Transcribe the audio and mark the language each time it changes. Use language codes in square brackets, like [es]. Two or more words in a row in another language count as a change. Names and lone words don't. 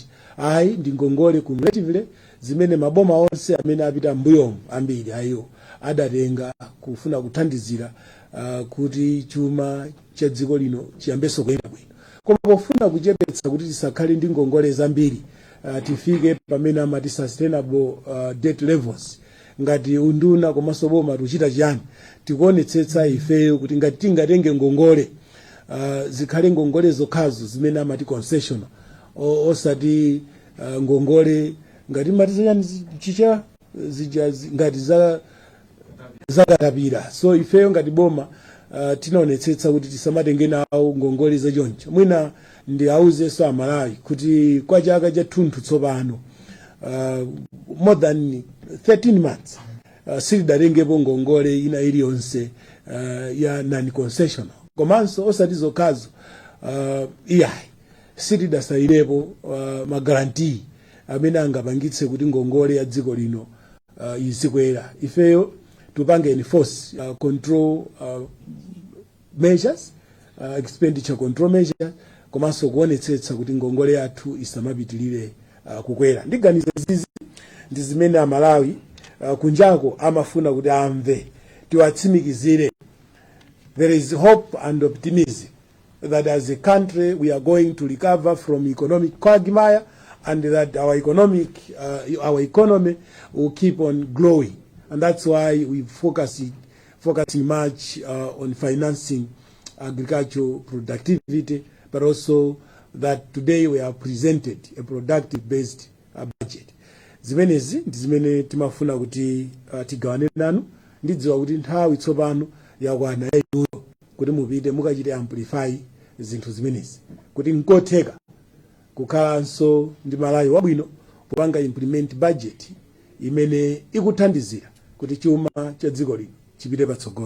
[ny] Ayi ndi ngongole cumulatively zimene maboma onse amene apita mbuyomu ambiri ayo adatenga kufuna kuthandizira kuti chuma cha dziko lino chiyambeso kuyenda bwino. Koma pofuna kuchepetsa kuti tisakhale ndi ngongole zambiri, tifike pamene amati [en] sustainable debt levels, [ny] ngati unduna komanso boma tuchita chiyani tikuonetsetsa ifeyo kuti ngati tingatenge ngongole zikhale ngongole zokhazo zimene amati concession osati ngongole ngati mati chicha ngati zakatapira. So ifeyo ngati boma tinaonetsetsa kuti tisamatenge nawo ngongole zachoncho. Mwina ndi auzenso Amalawi kuti kwa chaka cha thunthu tsopano [en] more than 13 months [ny] silidatengepo ngongole ina iliyonse ya non-concessional. Komanso osati zokhazo iyayi silidasairepo magarantii amene angapangitse kuti ngongole ya dziko lino izikwera. Ifeyo tupange [en] enforce control measures, expenditure control measures, [ny] komanso kuonetsetsa kuti ngongole yathu isamapitilire kukwera. Ndiganiza zizi ndi zimene Amalawi kunjako amafuna kuti amve tiwatsimikizire. [en] There is hope and optimism that as a country we are going to recover from economic quagmire and that our economy will keep on growing. And that's why we focusing much on financing agricultural productivity, but also that today we have presented a productive-based budget. [ny] Zimenezi ndi zimene timafuna kuti tigawane nanu. Ndidziwa kuti nthawi tsopano yakwana yayiyo kuti mupite mukachite amplify zinthu zimenezi kuti nkotheka kukhalanso ndi Malawi wabwino popanga [en] implement budget [ny] imene ikuthandizira kuti chuma cha dziko lino chipite patsogolo.